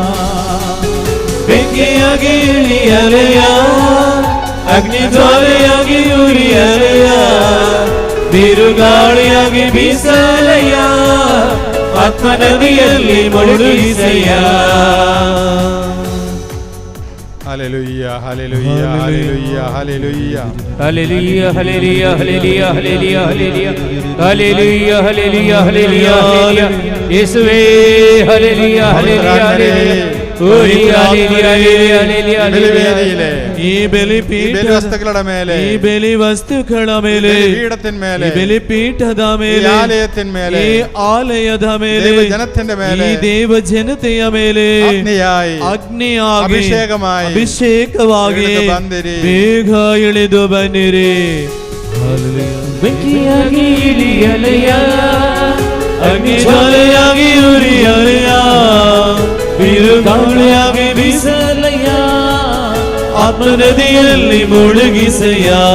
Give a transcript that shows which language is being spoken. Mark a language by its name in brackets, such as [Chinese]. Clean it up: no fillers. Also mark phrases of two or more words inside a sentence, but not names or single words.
[Kannada] ಬೆಂಕಿಯಾಗಿ ಇಳಿಯಲಯ್ಯ, ಅಗ್ನಿ ಜ್ವಾಲೆಯಾಗಿ ಉರಿಯಲಯ್ಯ, ಬಿರುಗಾಳಿಯಾಗಿ ಬೀಸಲಯ್ಯ, ಆತ್ಮ ನದಿಯಲ್ಲಿ ಮುಳುಗಿಸಯ್ಯ. ಹಲ್ಲೆಲೂಯಾ, ಹಲ್ಲೆಲೂಯಾ, ಹಲ್ಲೆಲೂಯಾ, ಹಲ್ಲೆಲೂಯಾ. [English] Hallelujah, hallelujah, hallelujah, hallelujah, hallelujah, hallelujah, hallelujah, hallelujah, hallelujah. [Kannada] ಯೇಸುವೇ, [English] hallelujah, hallelujah, hallelujah. [Malayalam] ബലിവേദിയിലെ ഈ ബലിപീഠ വസ്തുക്കളുടെ മേലെ [Kannada] ഈ ബലിവಸ್ತುಗಳ ಮೇಲೆ [Malayalam] പീഠത്തിന്മേലെ [Kannada] ഈ ബലിപീഠದ ಮೇಲೆ [Malayalam] ആലയത്തിന്മേലെ [Kannada] ഈ ആലಯದ ಮೇಲೆ [Malayalam] ജനത്തിന്റെ മേലെ [Kannada] ಈ ದೇವ ಜನತೆಯ ಮೇಲೆ ಅಗ್ನಿಯಾಗಿ ಅಭಿಷೇಕವಾಗಿ ಬೇಗ ಇಳಿದು ಬನ್ನಿರಿ. ಬೆಂಕಿಯಾಗಿ ಇಳಿಯಲೆಯ ಅಗ್ನಿ ಜ್ವಾಲೆಯಾಗಿ ಉರಿಯಲೆಯ ಬಿರುಗಾಳಿಯಾಗಿ ಬೀಸಲೆಯ ಆತ್ಮ ನದಿಯಲ್ಲಿ ಮುಳುಗಿಸೆಯ.